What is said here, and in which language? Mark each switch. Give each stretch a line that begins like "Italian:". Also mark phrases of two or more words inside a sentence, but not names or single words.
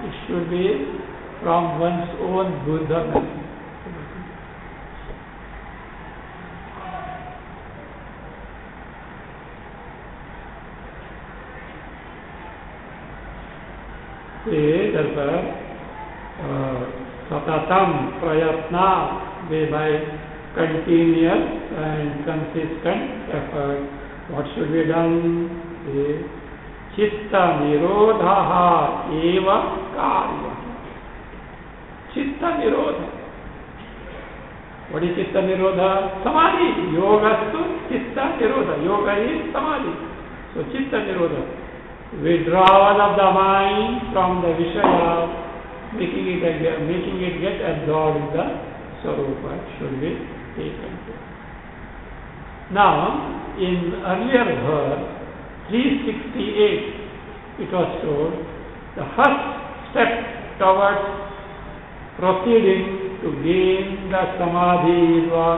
English: It should be from one's own Buddha. Therefore,
Sanskrit: satatam prayatna,
English: by continuous and consistent effort. What should be done?
Sanskrit: Chitta nirodha eva karya. Chitta nirodha.
English: What is
Sanskrit: chitta nirodha?
English: Samadhi.
Sanskrit: Yogastu chitta nirodha.
English: Yoga is samadhi. So
Sanskrit: chitta nirodha.
English: Withdrawal of the mind from the Vishaya, making it get absorbed in the Sarupa should be taken care. Now, in earlier verse 368, it was told the first step towards proceeding to gain the Samadhi is what?